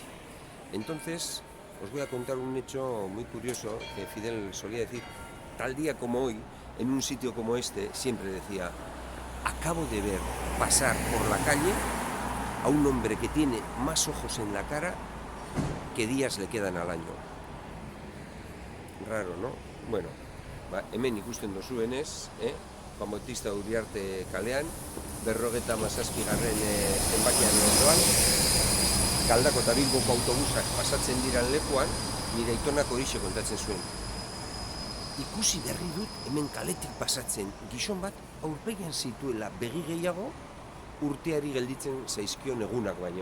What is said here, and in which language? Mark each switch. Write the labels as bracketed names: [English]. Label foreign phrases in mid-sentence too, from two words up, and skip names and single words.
[Spanish] Entonces, os voy a contar un hecho muy curioso que Fidel solía decir. Tal día como hoy, en un sitio como este, siempre decía: acabo de ver pasar por la calle a un hombre que tiene más ojos en la cara que días le quedan al año. Raro, ¿no? [Basque] Bueno, hemen ikusten dozuenez, Juan Bautista Uriarte kalean, 57. zenbakiaren ondoan, Galdako eta Bilboko autobusak pasatzen diran lekuan, nire aitonak horixe kontatzen zuen. Ikusi berri dut hemen kaletik pasatzen gizon bat aurpegian zituela begi gehiago urteari gelditzen zaizkion egunak baino.